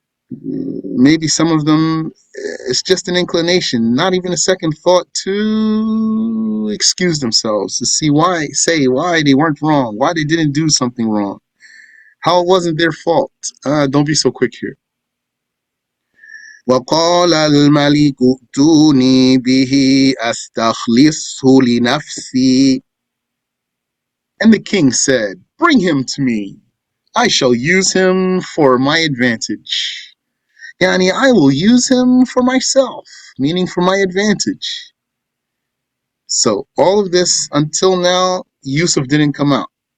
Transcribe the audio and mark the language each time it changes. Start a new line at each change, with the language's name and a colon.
English: Maybe some of them, it's just an inclination, not even a second thought to excuse themselves, to say why they weren't wrong, why they didn't do something wrong, how it wasn't their fault. Don't be so quick here.
Arabic: وقال الملك ائتوني به أستخلصه لنفسي.
English: And the king said, bring him to me. I shall use him for my advantage. Yani, I will use him for myself, meaning for my advantage. So all of this until now, Yusuf didn't come out.